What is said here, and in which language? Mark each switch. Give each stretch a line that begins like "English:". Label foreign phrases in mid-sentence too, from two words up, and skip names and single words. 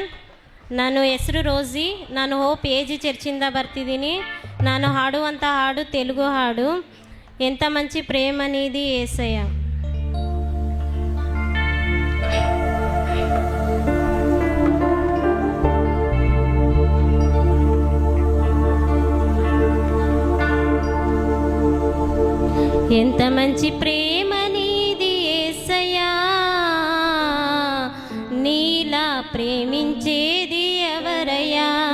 Kannada: ನಾನು ಹೆಸರು ರೋಸಿ. ನಾನು ಹೋಪ್ ಏಜಿ ಚರ್ಚಿಂದ ಬರ್ತಿದ್ದೀನಿ. ನಾನು ಹಾಡುವಂಥ ಹಾಡು ತೆಲುಗು ಹಾಡು,
Telugu: ఎంత మంచి ప్రేమ నీది యేసయ్య. ఎంత మంచి ప్రేమ నీది యేసయ్యా, నీలా ప్రేమించేది ఎవరయ్యా.